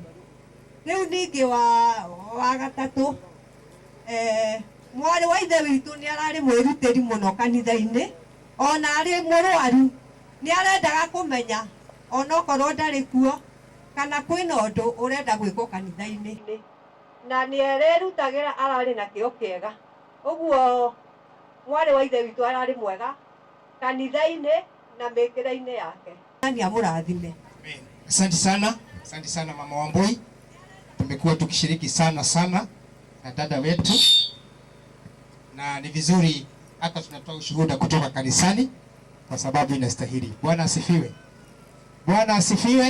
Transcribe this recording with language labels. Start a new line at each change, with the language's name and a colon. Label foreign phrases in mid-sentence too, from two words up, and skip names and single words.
Kikuyu: Riu ningi wa gatatu mwari wa ithe witu ni arari mwirutiri muno kanitha-ini, ona ari murwaru ni arendaga kumenya ona okorwo ndari kuo kana kwina undu urenda gwikwo kanitha-ini, na ni ererutagira arari na kio kiega. Uguo mwari wa ithe witu arari mwega kanitha-ini na mikira-ini yake. Nani amurathime.
Swahili: Asante sana mama Wambui. Tumekuwa tukishiriki sana na dada wetu, na ni vizuri hata tunatoa ushuhuda kutoka kanisani kwa sababu inastahili. Bwana asifiwe. Bwana asifiwe.